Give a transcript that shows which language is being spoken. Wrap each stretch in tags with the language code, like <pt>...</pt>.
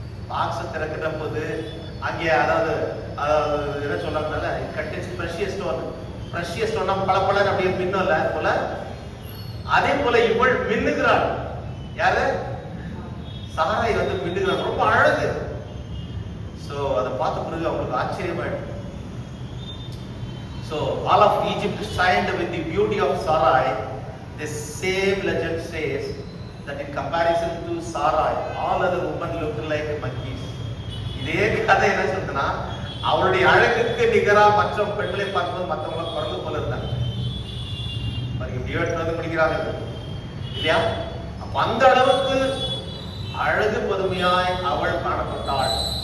<ta>பாக்ஸ திறக்கிற போது அங்கே அதாவது என்ன சொல்றாங்கனால</ta> <en>condense precious stone,</en> <ta>பிரஷியஸ் ஸ்டோன்னா பல பலன் அப்படியே மின்னல போல, அதே போல இவள் மின்னுகிறாள். யாரு? சாராய் வந்து மின்னுகிறாள், ரொம்ப அழகு. சோ அதை பார்த்த பிறகு அவங்களுக்கு ஆச்சரியமாயிடுச்சு.</ta> <en>So all of Egypt shined with the beauty of Sarai. The same legend says that in comparison to Sarai, all other women looked like monkeys.</en> <ta>இதே கதை என்ன சொல்றதுன்னா, அவளுடைய அழகுக்கு நிகரா மற்ற பெண்களை பார்க்கும்போது மற்றவங்களை குறைந்து போல இருந்தாங்க. முடிக்கிறாங்க இல்லையா? அப்ப அந்த அளவுக்கு அழகு பதுமையாய் அவள் காணப்பட்டாள்.</ta>